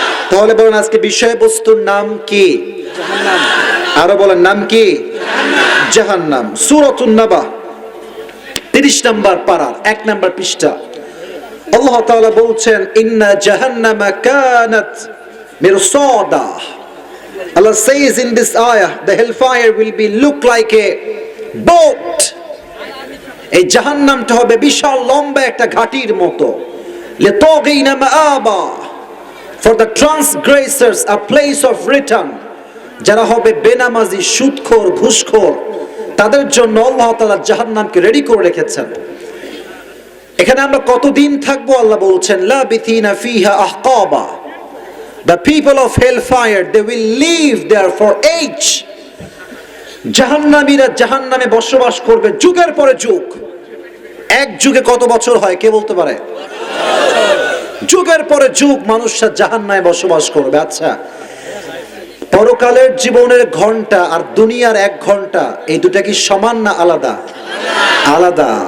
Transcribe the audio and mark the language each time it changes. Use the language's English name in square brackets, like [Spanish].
[Bangla] তাহলে বলেন আজকে বিষয়বস্তুর নাম কি? জাহান্নাম। আরো বলেন নাম কি? জাহান্নাম। সূরাতুন নাবা 30 নম্বর পারা 1 নম্বর পৃষ্ঠা আল্লাহ তাআলা বলছেন, [Arabic] ইন্না জাহান্নামা কানাত মিরসাদা [English] Allah says in this ayah, the hellfire will be look like a boat. [Bangla] এই জাহান্নামটা হবে বিশাল লম্বা একটা ঘাটির মতো। [Arabic] লিতাগিনা মাআবা, [English] for the transgressors a place of return। [Bangla] যারা হবে বেনামাজি, সুদখোর, ঘুষখোর, তাদের জন্য আল্লাহ তাআলা জাহান্নামকে রেডি করে রেখেছেন। এখানে আমরা কতদিন থাকবো আল্লাহ বলছেন, [Arabic] লাবিথিনা ফিহা আহকাবা, [English] the people of hellfire they will live there for age। [Bangla] জাহান্নামীরা জাহান্নামে বসবাস করবে যুগের পরে যুগ। এক যুগে কত বছর হয় কে বলতে পারে? যুগের পরে যুগ মানুষরা জাহান্নামে বসবাস করবে। আচ্ছা, পরকালের জীবনের ঘন্টা আর দুনিয়ার 1 ঘন্টা, এই দুটা কি সমান না আলাদা? আলাদা।